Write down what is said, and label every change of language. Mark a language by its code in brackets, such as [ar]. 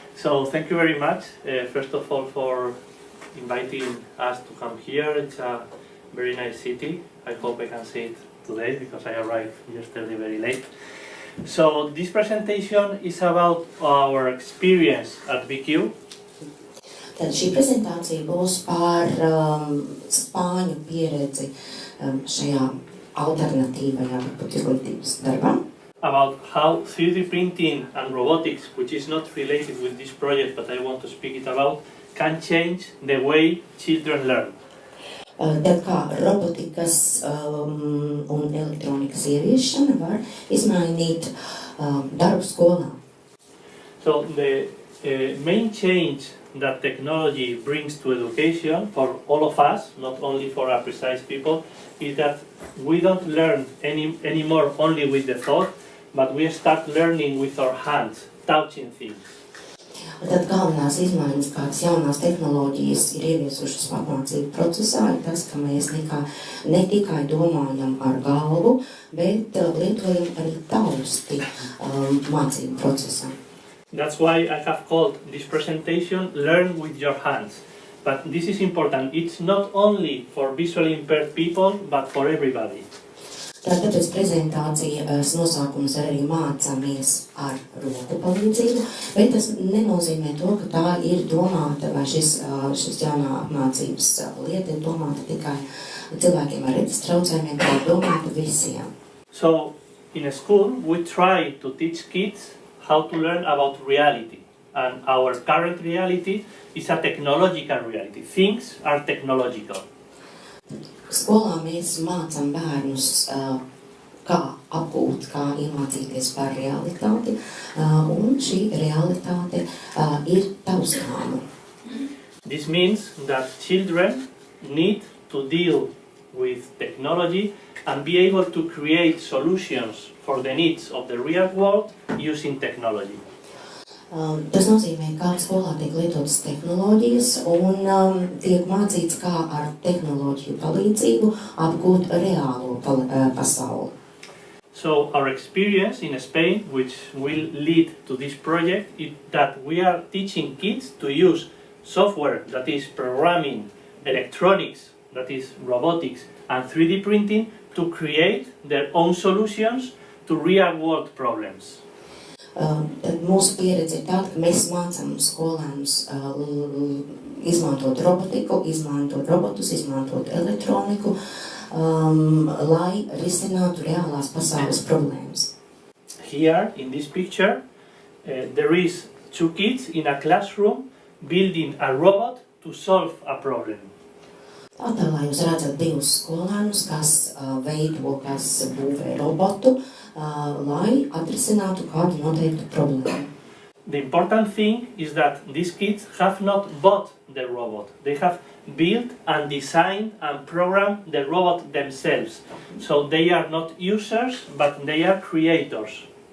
[en] So thank you very much, first of all, for inviting us to come here. It's a very nice city. I hope I can see it today because I arrived yesterday very late. So this presentation is about our experience at BQ. [lv] Tad šī prezentācija būs par Spāņu pieredzi šajā alternatīvajā izglītības darbā. [en] About how 3D printing and robotics, which is not related with this project, but I want to speak it about, can change the way children learn. [lv] Tad kā robotikas un elektronikas ieviešana var izmainīt darbu skolā. [en] So the main change that technology brings to education for all of us, not only for our precise people, is that we don't learn anymore only with the thought, but we start learning with our hands, touching things. [lv] Tad galvenās izmaiņas, kādas jaunās tehnoloģijas ir ieviesušas apmācību procesā, ir tas, ka mēs ne tikai domājam ar galvu, bet lietojam arī tausti mācību procesā. [en] That's why I have called this presentation Learn with Your Hands. But this is important. It's not only for visually impaired people, but for everybody. [lv] Tāpēc prezentācijas nosaukums arī mācāmies ar roku palīdzību, bet tas nenozīmē to, ka tā ir domāta, vai šis jaunā apmācības lieta ir domāta tikai cilvēkiem ar redzes traucējumiem, tā ir domāta visiem. [en] So, in a school, we try to teach kids how to learn about reality. And our current reality is a technological reality. Things are technological. [lv] Skolā mēs mācām bērnus, kā apgūt, kā iemācīties par realitāti, un šī realitāte ir taustāma. [en] This means that children need to deal with technology and be able to create solutions for the needs of the real world using technology. [lv] Tas nozīmē, kā skolā tiek lietotas tehnoloģijas un tiek mācīts, kā ar tehnoloģiju palīdzību apgūt reālo pasauli. [en] So our experience in Spain, which will lead to this project, is that we are teaching kids to use software, that is programming, electronics, that is robotics, and 3D printing to create their own solutions to real-world problems. [lv] Tad mūsu pieredze ir tāda, ka mēs mācām skolēnus izmantot robotiku, izmantot robotus, izmantot elektroniku, lai risinātu reālās pasaules problēmas. [en] Here, in this picture, there is two kids in a classroom building a robot to solve a problem. [lv] Attēlā jūs redzat divus skolēnus, kas būvē robotu, lai atrisinātu kādu noteiktu problēmu. [en] The important thing is that these kids have not bought the robot. They have built and designed and programmed the robot themselves. So they are not users, but they are creators.